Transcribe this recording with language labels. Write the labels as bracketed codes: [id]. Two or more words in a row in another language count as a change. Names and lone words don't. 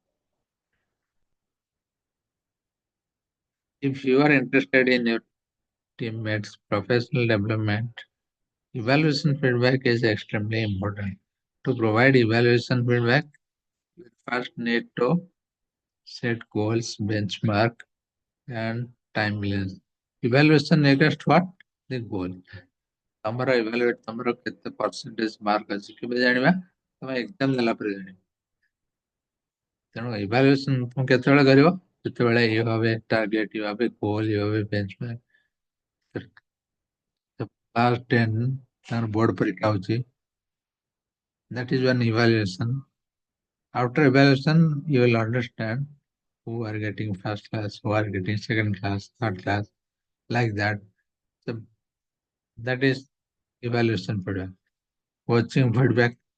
[en] If you are interested in your teammates' professional development, evaluation feedback is extremely important. To provide evaluation feedback, you first need to set goals, benchmark, and timelines. Evaluation against what? The goal. [or] ତମର evaluate ତମର କେତେ [en] percentage mark [or] ଅଛି କେବେ ଜାଣିବା ତମେ exam ଦେଲା ପରେ ଜାଣିବା ତେଣୁ evaluation ତମେ କେତେବେଳେ କରିବ ଯେତେବେଳେ [en] you have a target you have a goal you have a benchmark the past 10 [or] ତାଙ୍କର board ପରୀକ୍ଷା ହଉଛି [en] that is one evaluation after evaluation you will understand who are getting first class who are getting second class third class like that so that is evaluation feedback coaching feedback